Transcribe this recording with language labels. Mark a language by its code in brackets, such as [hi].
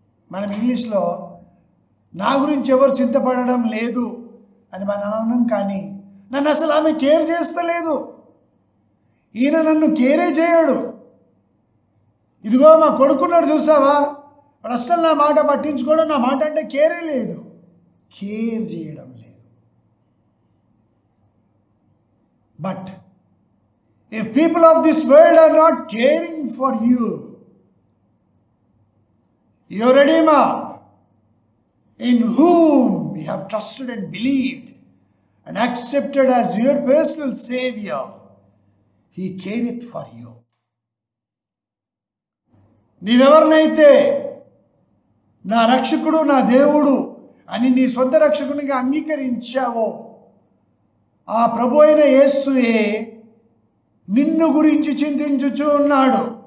[te] మనం ఇంగ్లీష్లో నా గురించి ఎవరు చింతపడడం లేదు అని మనం అన్నాం, కానీ నన్ను అసలు ఆమె కేర్ చేస్తలేదు, ఈయన నన్ను కేరే చేయడు. ఇదిగో మా కొడుకున్నాడు చూసావా, వాడు అస్సలు నా మాట పట్టించుకోవడం, నా మాట అంటే కేరే లేదు, కేర్ చేయడం లేదు. [en] But if people of this world are not caring for you, your Redeemer, in whom you have trusted and believed and accepted as your personal Savior, He careth for you. [te] నీవెవరినైతే నా రక్షకుడు, నా దేవుడు అని నీ సొంత రక్షకునిగా అంగీకరించావో ఆ ప్రభు అయిన యేసుయే నిన్ను గురించి చింతించుచూ ఉన్నాడు.